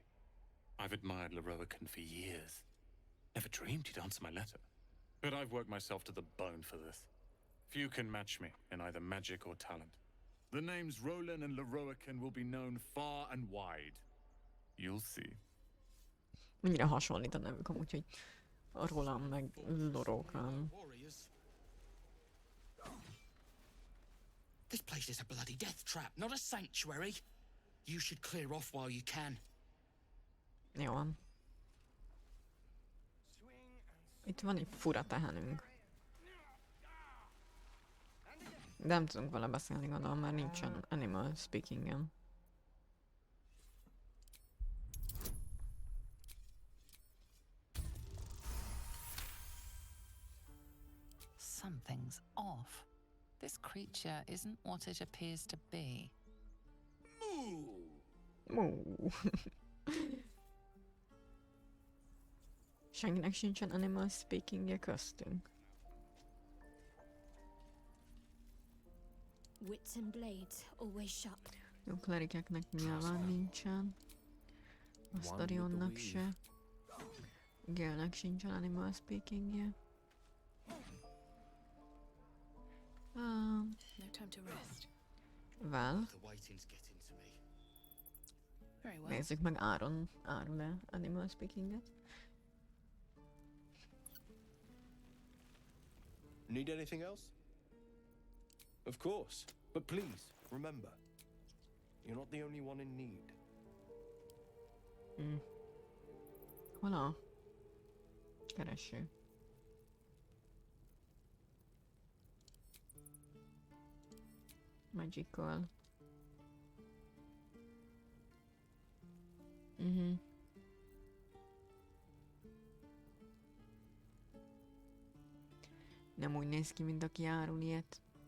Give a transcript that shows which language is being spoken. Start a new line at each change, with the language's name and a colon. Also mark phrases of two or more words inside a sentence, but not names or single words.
English: I've admired Leroican for years. Never dreamed he'd answer my letter. But I've worked myself to the bone for this. Few can match me in either magic or talent. The names Roland and Leroican will be known far and wide. You'll see.
Hungarian: Mennyire hasonlít a nevük amúgy, hogy Roland meg Lorokan.
English: This place is a bloody death trap, not a sanctuary. You should clear off while you can.
Hungarian: Jó van. Itt van egy fura tehenünk. De nem tudunk vele beszélni, gondolom, mert nincsen
English: animal speaking-em. Something's off. This creature isn't what it appears to be.
Hungarian: Moo. Senkinek sincsen
English: animal speaking-je
Hungarian: köztünk.
English: Wits and blades always sharp.
Hungarian: Jó, klerikeknek nyilván nincsen. Astarionnak se. Gélnek sincsen
English: animal speaking-je. No time to rest. Well. The waiting's getting to me. Very well.
Hungarian: Nézzük meg árul-e
English: animal speaking-et. Need anything else? Of course. But please, remember, you're not the only one in need.
Hungarian: Hol a kereső?
English: Magical.
Hungarian: Nem úgy néz ki, mint aki árul ilyet.